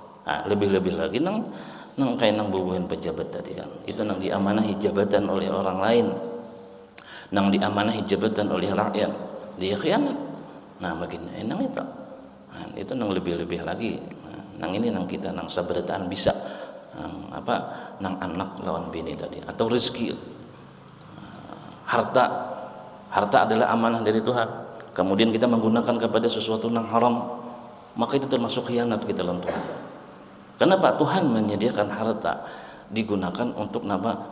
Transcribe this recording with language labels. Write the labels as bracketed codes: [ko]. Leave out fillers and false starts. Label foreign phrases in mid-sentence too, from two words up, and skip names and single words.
[bjn] Nah, lebih-lebih lagi nang kayak nang bubuhan pejabat tadi kan, itu nang diamanahi jabatan oleh orang lain, nang diamanahi jabatan oleh rakyat, dia khianat. Nah, makin enak itu. Nah, itu nang lebih-lebih lagi. Nang ini nang kita nang sabarataan bisa nang anak lawan bini tadi, atau rezeki, harta adalah amanah dari Tuhan. Kemudian kita menggunakan kepada sesuatu nang haram, maka itu termasuk khianat kita lawan Tuhan. [id] Kenapa? Tuhan menyediakan harta digunakan untuk apa?